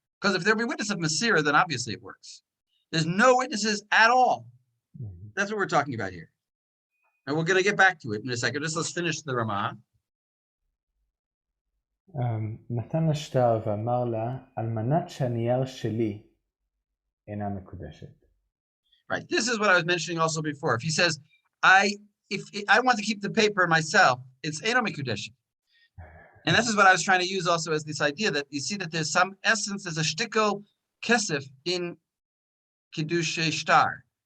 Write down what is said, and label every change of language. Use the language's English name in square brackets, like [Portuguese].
[English] Because if there be witness of Masira, then obviously it works. There's no witnesses at all. That's what we're talking about here. And we're going to get back to it in a second. Just let's finish the Ramah. [Hebrew] נתן לה שטר ואמר לה, על מנת שהנייר שלי אינה מקודשת. [English] Right. This is what I was mentioning also before. If he says, if I want to keep the paper myself, it's Eino Mikudeshet. And this is what I was trying to use also as this idea that you see that there's some essence, there's a shtickle kesef in Kiddushay Shtar.